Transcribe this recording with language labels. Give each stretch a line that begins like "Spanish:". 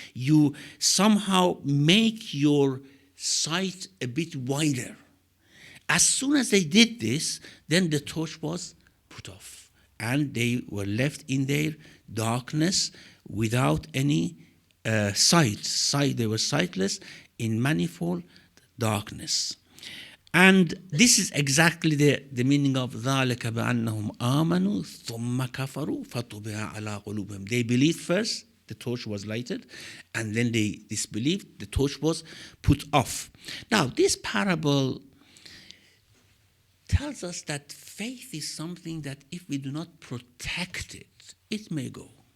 English: You somehow make your sight a bit wider. As soon as they did this, then the torch was put off, and they were left in their darkness without any sight. They were sightless in manifold darkness. And this is exactly the meaning of
Arabic: ذَلِكَ بَأَنَّهُمْ آمَنُوا ثُمَّ كَفَرُوا فَطُبِعَ عَلَىٰ قُلُوبِهِمْ.
English: They believed first, the torch was lighted, and then they disbelieved, the torch was put off. Now, this parable tells us that faith is something that if we do not protect it, it may go.